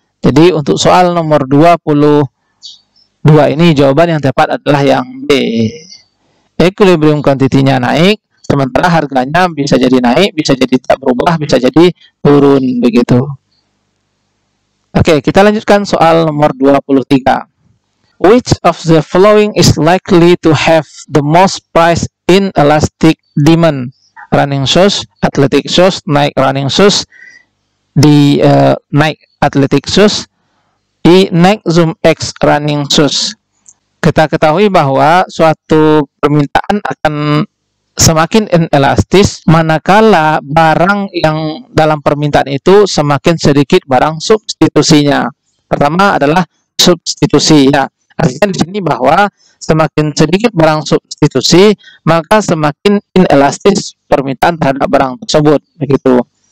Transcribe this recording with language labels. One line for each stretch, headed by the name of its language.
Indonesian: Jadi untuk soal nomor 22 ini jawaban yang tepat adalah yang B. Equilibrium quantity-nya naik, sementara harganya bisa jadi naik, bisa jadi tidak berubah, bisa jadi turun begitu. Oke, kita lanjutkan soal nomor 23.
English: Which of the following is likely to have the most price inelastic demand? Running shoes, athletic shoes, Nike running shoes, di Nike athletic shoes, di Nike Zoom X running shoes.
Indonesian: Kita ketahui bahwa suatu permintaan akan semakin inelastis manakala barang yang dalam permintaan itu semakin sedikit barang substitusinya. Pertama adalah substitusi ya. Artinya di sini bahwa semakin sedikit barang substitusi, maka semakin inelastis permintaan terhadap barang tersebut, begitu.